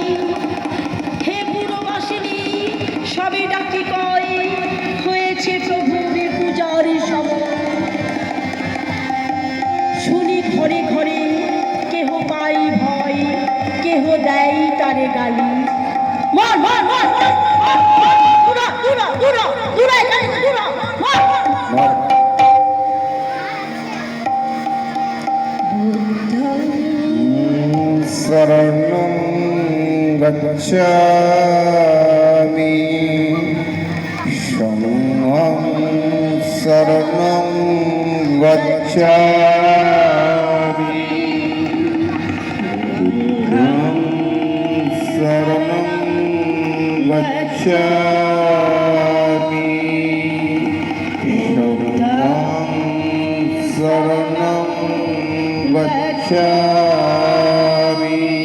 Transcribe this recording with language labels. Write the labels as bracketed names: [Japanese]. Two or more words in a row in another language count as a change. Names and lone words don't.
[Bangla] হে পুরবাসিনী সবে ডাকি কয়, হয়েছে প্রভুর পূজার সময়। শুনি ঘরে ঘরে কেহ পাই ভয়, কেহ দেয় তারে গালি। মার মার মার মার, দূরা দূরা দূরা দূরা এখানে দূরা, মার মার। [Pali] বুদ্ধং শরণং গচ্ছামি, সংঘং শরণং গচ্ছামি, বুদ্ধং শরণং গচ্ছামি, সংঘং শরণং গচ্ছামি,